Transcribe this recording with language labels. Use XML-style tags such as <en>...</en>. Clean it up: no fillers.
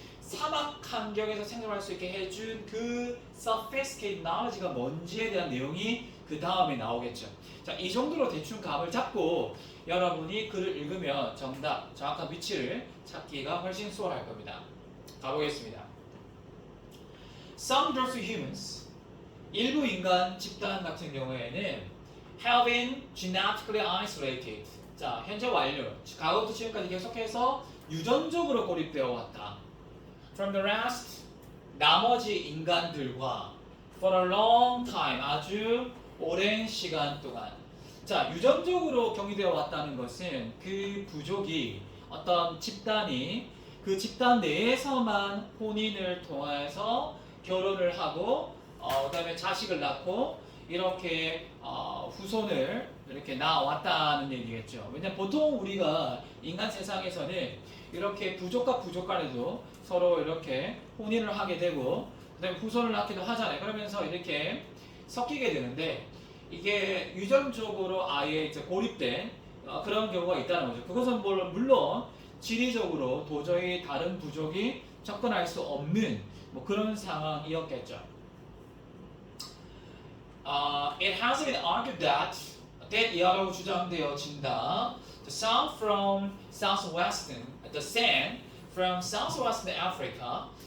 <ko>사막 환경에서 생존할 수 있게 해준 그</ko> <en>sophisticated knowledge</en> <ko>가 뭔지에 대한 내용이 그 다음에 나오겠죠. 자, 이 정도로 대충 감을 잡고 여러분이 글을 읽으면 정답, 정확한 위치를 찾기가 훨씬 수월할 겁니다. 가보겠습니다.</ko> <en>Some groups of humans,</en> <ko>일부 인간 집단 같은 경우에는</ko> <en>have been genetically isolated.</en> <ko>자, 현재 완료. 과거부터 지금까지 계속해서 유전적으로 고립되어 왔다.</ko> <en>From the rest,</en> <ko>나머지 인간들과</ko> <en>for a long time,</en> <ko>아주 오랜 시간 동안. 자, 유전적으로 경이되어 왔다는 것은 그 부족이 어떤 집단이 그 집단 내에서만 혼인을 통해서 결혼을 하고 그다음에 자식을 낳고 이렇게 후손을 이렇게 낳아왔다는 얘기겠죠. 왜냐면 보통 우리가 인간 세상에서는 이렇게 부족과 부족 간에도 서로 이렇게 혼인을 하게 되고 그다음에 후손을 낳기도 하잖아요. 그러면서 이렇게 섞이게 되는데 이게 유전적으로 아예 이제 고립된 그런 경우가 있다는 거죠. 그것은 물론 지리적으로 도저히 다른 부족이 접근할 수 없는 뭐 그런 상황이었겠죠.</ko> <en>It has been argued that</en> <ko>이하라고 주장되어진다.</ko> <en>The sound from southwestern, the sand from southwestern Africa.</en>